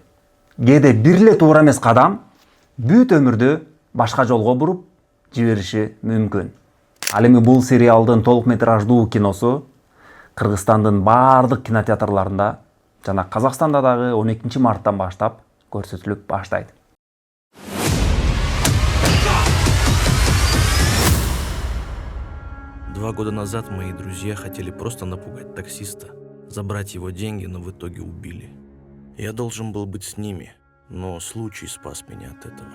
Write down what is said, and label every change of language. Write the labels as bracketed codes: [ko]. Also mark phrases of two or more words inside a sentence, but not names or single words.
[ky] Кээде бир эле туура эмес кадам бүт өмүрдү башка жолго буруп жибериши мүмкүн. Ал эми бул сериалдын толук метраждуу киносу Кыргызстандын баардык кинотеатрларында жана Казакстанда дагы 12 марттан баштап көрсөтүлүп баштайт. [ru] Два года назад мои друзья хотели просто напугать таксиста, забрать его деньги, но в итоге убили. Я должен был быть с ними, но случай спас меня от этого.